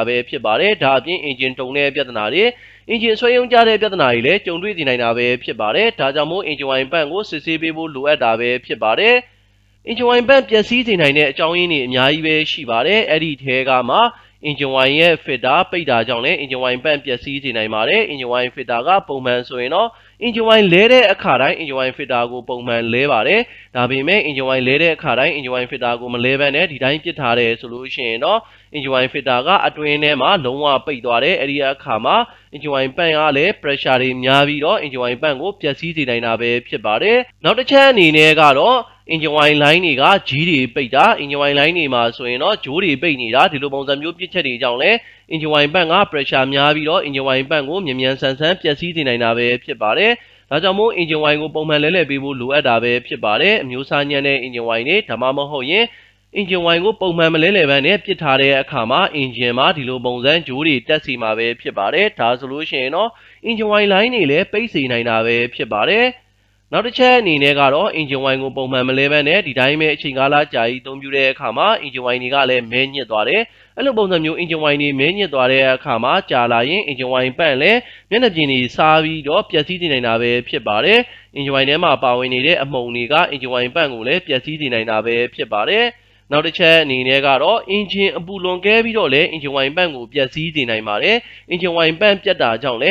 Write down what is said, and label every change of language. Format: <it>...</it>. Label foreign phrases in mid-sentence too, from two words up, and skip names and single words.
<my>ပဲဖြစ်ပါတယ်ဒါအပြင် engine တုံတဲ့ပြဿနာတွေ engine ဆွဲယုံကြတဲ့ပြဿနာတွေလည်းကြုံတွေ့နေနိုင်တာပဲဖြစ်ပါတယ်ဒါကြောင့်မို့</my> <en>engine oil</en> <my>ပတ်ကိုစစ်ဆေးပေးဖို့လိုအပ်တာပဲဖြစ်ပါတယ်</my> <en>engine oil</en> <my>ပတ်ပျ က်စီးနေနိုင်တဲ့အကြောင်းရင်းတွေအများကြီးပဲရှိပါတယ်အဲ့ဒီထဲကမှ</my> <en>engine oil</en> <my>ရဲ့ filter ပိတ်တာကြောင့်လည်း</my> <en>engine oil</en> <my>ပတ်ပျက်စီးနေနိုင်ပါတယ် engine</my> <en>oil filter</en> <my>ကပုံမှန်ဆိုရင်တော့</my> <en>engine oil</en> <my>လဲတဲ့အခါတိုင်း</my> <en>engine oil filter</en> <my>ကိုပုံမှန်လဲပါတယ်ဒါပေမဲ့</my> <en>engine oil</en> <my>လဲတဲ့အခါတိုင်း</my> <en>engine oil filter</en> <my>ကိုမလဲဘဲနဲ့ဒီတိုင်းပစ်ထားတယ်ဆိုလို့ရှိရင်တော့</my> <en>engine oil filter</en> <my>ကအတွင်းထဲမှာလုံးဝပိတ်သွားတယ်အဲ့ဒီအခါမှာ</my> <en>engine oil</en> <my>ပန့်ကလည်း pressure တွေများပြီးတော့</my> <en>engine oil</en> <my>ပန့်ကိုပျက်စီးစေနိုင်တာပဲဖြစ်ပါတယ်နောက်တစ်ချက်အနေနဲ့ကတော့</my> <en>engine oil line</en> <my>တွေကကြီးတွေပိတ်တာ engine</my> <en>oil line</en> <my>တွေမှာဆိုရင်တော့ဂျိုးတွေပိတ်နေတာဒီလိုပုံစံမျိုးပြစ်ချက်တွေကြောင့်လည်း</my> <en>engine oil</en> <my>ပန့်က pressure များပြီးတော့</my> <en>engine oil</en> <my>ပန့်ကိုမြန်မြန်ဆန်ဆန်ပျက်စီးစေနိုင်တာပဲဖြစ်ပါတယ်ဒါကြောင့်မို့</my> <en>engine oil</en> <my>ကိုပုံမှန်လဲပေးဖို့လိုအပ်တာပဲဖြစ်ပါတယ်အမျိုးအစားညံ့တဲ့</my> <en>engine oil</en> <my>တွေဒါမှမဟုတ်ရင်</my> <en>engine oil</en> <my>ကိုပုံမှန်မလဲပန်းနဲ့ပစ်ထားတဲ့အခါမှာ engine မှာဒီလိုပုံစံဂျိုးတွေတက်စီမှာပဲဖြစ်ပါတယ်ဒါဆိုလို့ရှိရင်တော့</my> <en>engine oil line</en> <my>တွေလည်းပိတ်စေနိုင်တာပဲဖြစ်ပါတယ်နောက်တစ်ချက်အနေနဲ့ကတော့</my> <en>engine oil</en> <my>ကိုပုံမှန်မလဲဘဲနဲ့ဒီတိုင်းပဲအချိန်ကာလ ကြာကြီးအသုံးပြုတဲ့အခါမှာ</my> <en>engine oil</en> <my>တွေကလည်းမဲညစ်သွားတယ်အဲ့လိုပုံစံမျိုး</my> <en>engine oil</en> <my>တွေမဲညစ်သွားတဲ့အခါမှာကြာလာရင်</my> <en>engine oil</en> <my>ပန့်လည်းမျက်နှာပြင်တွေစားပြီးတော့ပျက်စီးနေနိုင်တာပဲဖြစ်ပါတယ်</my> <en>engine oil</en> <my>ထဲမှာပါဝင်နေတဲ့အမှုန်တွေက</my> <en>engine oil</en> <my>ပန့်ကိုလည်းပျက်စီးနေနိုင်တာပဲဖြစ်ပါတယ်နောက်တစ်ချက်အနေနဲ့ကတော့ engine အပူလွန်ကဲပြီးတော့လည်း</my> <en>engine oil</en> <my>ပန့်ကိုပျက်စီးစေနိုင်ပါတယ်</my> <en>engine oil</en> <my>ပန့်ပြတ်တာကြောင့်လည်း</my>